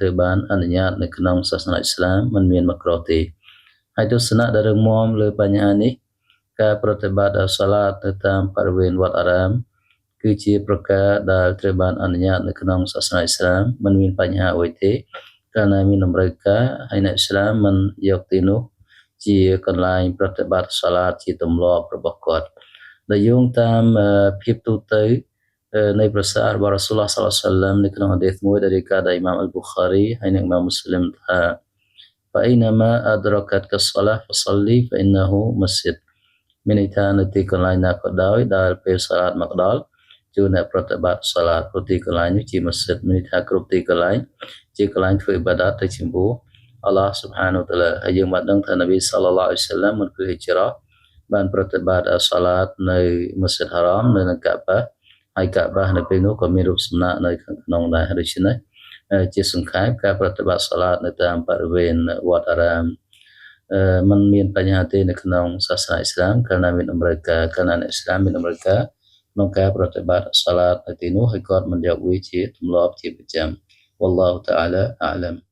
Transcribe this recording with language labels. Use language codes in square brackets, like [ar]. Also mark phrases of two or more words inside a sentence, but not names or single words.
[km] ត្រូវបានអនុញ្ញាតនៅក្នុងសាសនាអ៊ីស្លាមមិនមានម៉ាក្រូហ៍ទេហើយទស្សនៈដែលរឹងមាំលើបញ្ហានេះការប្រតិបត្តិសាឡាតនៅតាមបរិវេណវត្តអារាមគឺជាប្រការដែលត្រូវបានអនុញ្ញាតនៅក្នុងសាសនាអ៊ីស្លាមមិនមានបញ្ហាអ្វីទេកាលណាមានតម្រូវការហើយអ្នកអ៊ីស្លា មមិនយកទីនោះជាកន្លែងប្រតិបត្តិសាឡាតជាទម្លាប់របស់គាត់ដែលយោងតាមភាពទូទៅនៃប្រសាសន៍របស់រ៉ាស៊ូលឡោះ [ar] صلى الله عليه وسلم [km] នៅក្នុងហាឌីសមួយដែលរាយការណ៍ដោយអ៊ីម៉ាមអល់ប៊ូខារីហើយនិងអ៊ីម៉ាមមូស្លីមថា [ar] فإنما أدركتك الصلاة فصلي فإنه مسجد [km] មានន័យថានៅទីកន្លែងណាក៏ដោយដែលពេលសាឡាតមកដល់ជួនអ្នកប្រតិបត្តិសាឡាតព្រោះទីកន្លែងនេះជាម៉ាស៊ីតមានន័យ ថាគ្រប់ទីកន្លែងជាកន្លែងធ្វើអ៊ីបាដាតទៅចំពោះ [ar] الله سبحانه وتعالى [km] ហើយយើងបានដឹងថានប៊ី [ar] صلى الله عليه وسلم [km] មុន ពេលហិជ្រ៉ាបានប្រតិបត្តិសាឡាតនៅម៉ាស៊ីតហារ៉ាមនៅនឹងកាបាហើយកាបានៅពេលនោះក៏មានរូបសំណាកនៅខាងក្នុងដែរដូច្នេះជាសង្ខេបការប្រតិបត្តិសាឡាតនៅតាមបរិវេណវត្តអារាមมันមានបញ្ហាទេនៅក្នុងសាសនាអ៊ីស្លាមកាលណាមានតម្រូវការកាលណាអ្នកអ៊ីស្លាមមានតម្រូវការក្នុងការប្រតិបត្តិសាឡាតនៅទីនោះហើយគាត់មិនយកវាជាទម្លាប់ជាប្រចាំ [ar] والله تعالى أعلم